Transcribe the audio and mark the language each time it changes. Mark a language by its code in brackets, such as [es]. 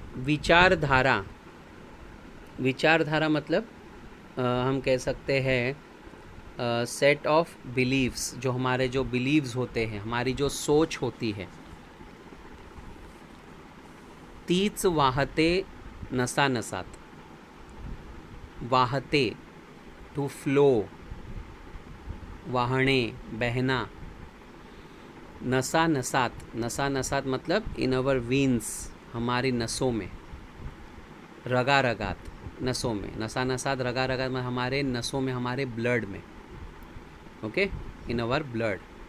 [hi] विचारधारा, विचारधारा मतलब हम कह सकते हैं [en] set of beliefs, [hi] जो हमारे जो बिलीव्स होते हैं, हमारी जो सोच होती है। [mr] तीच वाहते नसानसात, वाहते [en] to flow, [hi] वाहने, बहना। नसानसात, नसानसात मतलब [en] in our veins, [hi] हमारी नसों में। [mr] रगा रगात, [hi] नसों में, नसानसात, रगा रगात मतलब हमारे नसों में, हमारे ब्लड में, ओके, [en] In our blood.